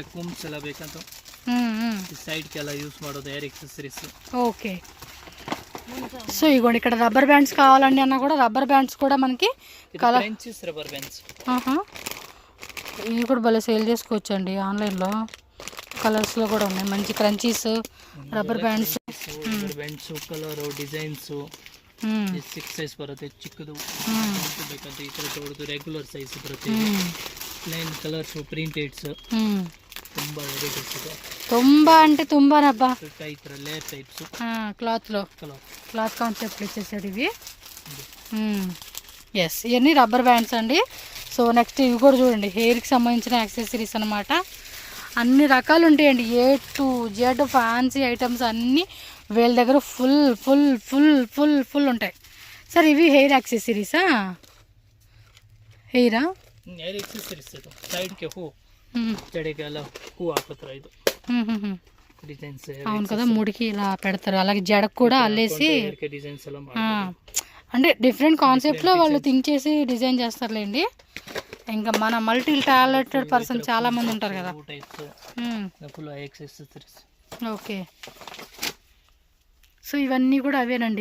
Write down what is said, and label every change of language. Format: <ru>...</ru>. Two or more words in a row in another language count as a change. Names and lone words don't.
<te>ఓకే, సో ఇగోండి ఇక్కడ</te> <en>rubber bands</en> <te>కావాలండి అన్న కూడా</te> <en>rubber bands</en> <te>కూడా మనకి కలర్. ఇవి కూడా భలే సేల్ చేసుకోవచ్చు అండి ఆన్లైన్లో. కలర్స్ లో కూడా ఉన్నాయి మంచి క్రంచీస్,</te> <en>rubber bands, colour designs.</en> <kn>6 ಸೈಜ್ ಬರುತ್ತೆ, ಚಿಕ್ಕದು ಬೇಕಂತ ಈ ತರ ದೊಡ್ಡದು</kn> <en>regular size</en> <kn>ಬರುತ್ತೆ.</kn> <en>plain colours, printeds,</en> <kn>ತುಂಬಾ ವೆರೈಟೀಸ್ ಇದೆ. ತುಂಬಾ</kn> <te>అంటే తుంబానబ్బా, ఈ ತರ</te> <en>layer types</en> <te>క్లాత్ లో</te> <en>cloth concept</en> <te>ఇచ్చేసాడు ఇవి. ఎస్, ఇవన్నీ</te> <en>rubber bands</en> <te>అండి.</te> <en>so next</en> <te>ఇవి కూడా చూడండి, హెయిర్కి సంబంధించిన యాక్సెసరీస్ అనమాట. అన్ని రకాలు ఉంటాయండి,</te> <en>A to Z fancy items</en> <te>అన్నీ వీళ్ళ దగ్గర ఫుల్ ఫుల్ ఫుల్ ఫుల్ ఫుల్ ఉంటాయి. సార్ ఇవి హెయిర్ యాక్సెసరీసా? హెయిరా?</te> <en>hair accessories</en> <te>ಇದು. ಸೈಡ್ಗೆ ಹೂ, ಜಡೆಗೆಲ್ಲ ಹೂ ಹಾಕುತ್ತಾರೆ. ಇದು ಡಿಸೈನ್ಸ್. అవును కదా, ముడికి ఇలా పెడతారు. అలాగే జడకు కూడా అల్లేసి</te> <kn>డిజైన్స్ ಎಲ್ಲ</kn> <te>అంటే డిఫరెంట్ కాన్సెప్ట్లో వాళ్ళు థింక్ చేసి డిజైన్ చేస్తారులేండి. ఇంకా మన</te> <en>multi talented person</en> <te>చాలా మంది ఉంటారు కదా. ఓకే, సో ఇవన్నీ కూడా అవేనండి.</te>